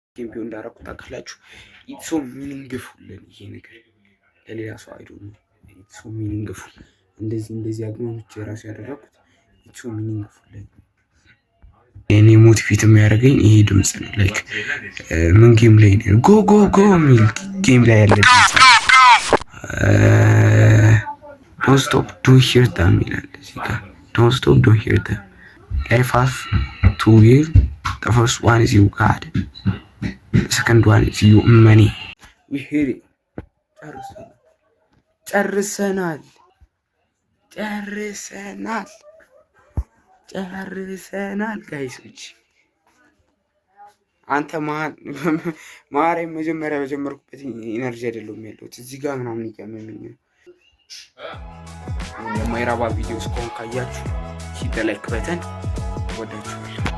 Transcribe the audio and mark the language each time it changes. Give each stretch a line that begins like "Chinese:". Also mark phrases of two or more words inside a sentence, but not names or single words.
Amharic: ሪቪው እንዳደረኩት ታውቃላችሁ።
English: It's so meaningful
Amharic: ይሄ ነገር ለሌላ ሰው አይዶ ነው።
English: It's so meaningful
Amharic: እንደዚህ አግማኖች የራሱ ያደረኩት
English: It's so meaningful።
Amharic: እኔ ሞቲቬት የሚያደርገኝ ይሄ ድምጽ ነው። ላይክ ምን ጌም ላይ ነው
English: go go go
Amharic: የሚል ጌም ላይ ያለ ድምጽ
English: don't stop don't hear them
Amharic: ይላል እዚህ ጋር
English: don't stop don't hear them life has two wheels the first one is you God the second one is you money we hear it
Amharic: ጨርሰናል ጋይሶች። አንተ ማርያም መጀመሪያ በጀመርኩበት ኢነርጂ አይደለም ያለሁት እዚህ ጋር ምናምን ይገመመኝ ነው። የማይራባ ቪዲዮ እስካሁን ካያችሁ
English: hit like button
Amharic: ወዳችሁ